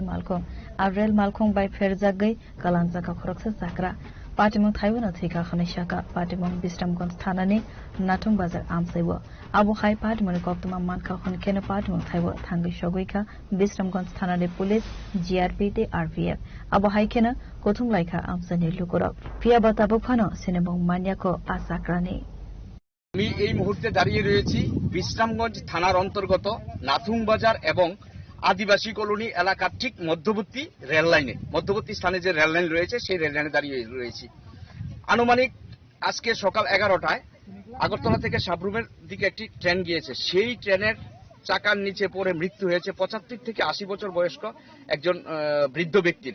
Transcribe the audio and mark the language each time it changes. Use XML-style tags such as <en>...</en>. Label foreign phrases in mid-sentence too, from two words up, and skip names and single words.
<trp>malkhong a rail malkhong by ferjagai kalanjaka khoroksa sakra party mong thaiwana thika khane shaka party mong bisramgonj thanani natung bazar amsaibo abu khai party mong koktuma mankha khon kene party mong thaibo thangai shogoika bisramgonj thanani police GRP te RPF abu hai kena kothum laika amsani lukorok pia batabo phano sinebong maniako asakrani</trp> <bn>আমি এই মুহূর্তে দাঁড়িয়ে রয়েছি বিশ্রামগঞ্জ থানার অন্তর্গত নাথুং বাজার এবং আদিবাসী কলোনি এলাকার ঠিক মধ্যবর্তী রেল লাইনে মধ্যবর্তী স্থানে যে রেল লাইন রয়েছে সেই রেল লাইনে দাঁড়িয়ে রয়েছি আনুমানিক আজকে সকাল 11টায় আগরতলা থেকে সাবরুমের দিকে একটি ট্রেন গিয়েছে, সেই ট্রেনের চাকার নিচে পড়ে মৃত্যু হয়েছে 75 থেকে 80 বছর বয়স্ক একজন বৃদ্ধ ব্যক্তির।</bn>